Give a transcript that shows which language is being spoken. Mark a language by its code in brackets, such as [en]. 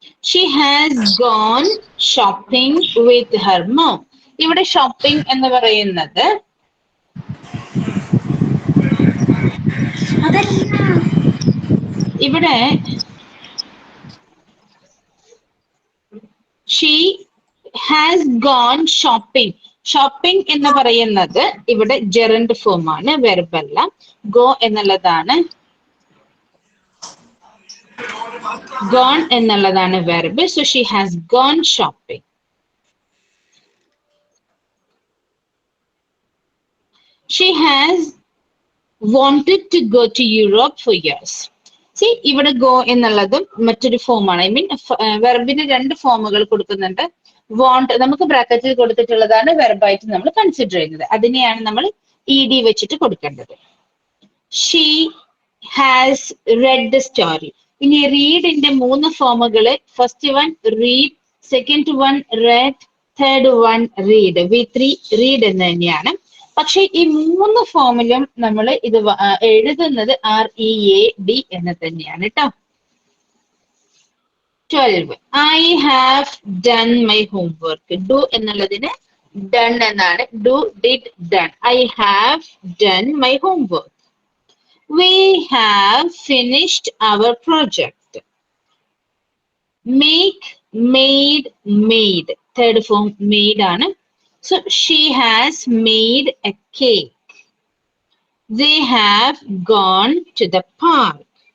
[en] She has gone shopping with her mom. [ml] ഇവിടെ shopping എന്ന് പറയുന്നത് ഇവിടെ [en] she has gone shopping. [ml] Shopping എന്ന് പറയുന്നത് ഇവിടെ ജെറൻഡ് ഫോം ആണ്, വെർബല്ല. ഗോ എന്നുള്ളതാണ് gone എന്നുള്ളതാണ് verb. [en] So she has gone shopping. She has wanted to go to Europe for years. [ml] See, ഇവിടെ ഗോ എന്നുള്ളതും മറ്റൊരു ഫോമാണ്. ഐ മീൻ വെർബിന് 2 ഫോമുകൾ കൊടുക്കുന്നുണ്ട്. വാണ്ട് നമുക്ക് ബ്രാക്കറ്റിൽ കൊടുത്തിട്ടുള്ളതാണ് വെർബായിട്ട് നമ്മൾ കൺസിഡർ ചെയ്യുന്നത്. അതിനെയാണ് നമ്മൾ ED വെച്ചിട്ട് കൊടുക്കേണ്ടത്. [en] She has read the story. [ml] ഇനി റീഡിന്റെ 3 ഫോമുകള്. First one read, second one red, third one read. V3 read എന്ന് തന്നെയാണ്. പക്ഷെ ഈ 3 ഫോമിലും നമ്മൾ ഇത് എഴുതുന്നത് READ എന്ന് തന്നെയാണ് കേട്ടോ. [en] 12. I have done my homework. [ml] Do എന്നുള്ളതിന് done എന്നാണ്. [en] Do, did, done. I have done my homework. We have finished our project. Make, made, made. Third form made ആണ്. So she has made a cake. They have gone to the park.